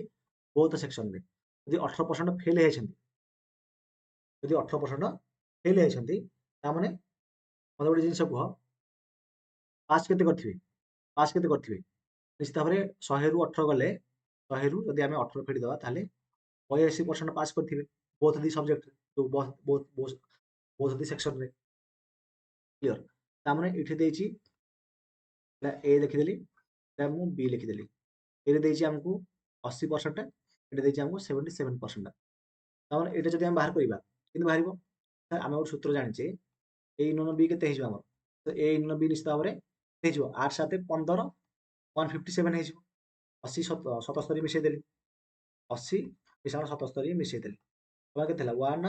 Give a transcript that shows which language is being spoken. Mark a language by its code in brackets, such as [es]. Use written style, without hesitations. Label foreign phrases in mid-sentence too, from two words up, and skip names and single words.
[en] both sectionରେ [or] ଯଦି 18% ଫେଲ୍ ହେଇଛନ୍ତି ଯଦି 18% ଫେଲ୍ ହେଇଛନ୍ତି ତାମାନେ ମତେ ଗୋଟେ ଜିନିଷ କୁହ ପାସ୍ କେତେ କରିଥିବେ ପାସ୍ କେତେ କରିଥିବେ ନିଶ୍ଚିତ ଭାବରେ 100ରୁ 18 ଗଲେ 100ରୁ ଯଦି ଆମେ 18 ଫେଡ଼ିଦେବା ତାହେଲେ 82% ପାସ୍ କରିଥିବେ [en] both the subjectରେ both the sectionରେ [or] କ୍ଲିୟର ତାମାନେ ଏଠି ଦେଇଛି ଏ ଲିଖିଦେଲି ମୁଁ ବି ଲିଖିଦେଲି ଏ ଦେଇଛି ଆମକୁ 80% ଏଠି ଦେଇଛି ଆମକୁ 77% ତାମାନେ ଏଇଟା ଯଦି ଆମେ ବାହାର କରିବା କେମିତି ବାହାରିବ ଆମେ ଗୋଟେ ସୂତ୍ର ଜାଣିଛେ [en] a into b [or] କେତେ ହେଇଯିବ ଆମର ତ [en] a into b [or] ନିଶ୍ଚିତ ଭାବରେ ହେଇଯିବ 8 7 15 157 ହେଇଯିବ 80 77 ମିଶେଇ ଦେଲି 80 ମିଶାଣ 77 ମିଶେଇ ଦେଲି ତମର କେତେ ହେଲା